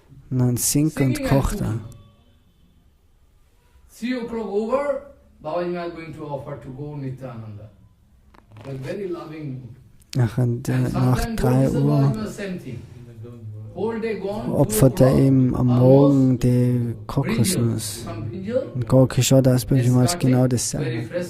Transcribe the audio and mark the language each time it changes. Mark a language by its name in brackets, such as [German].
[German] Und dann singt und kocht er. [English] 3 o'clock over, Babaji is going to offer to go Nityananda. Like very loving. [German] Nach 3 Uhr opfert er ihm am Morgen die Kokosnuss. Und Gauranga ist genau dasselbe.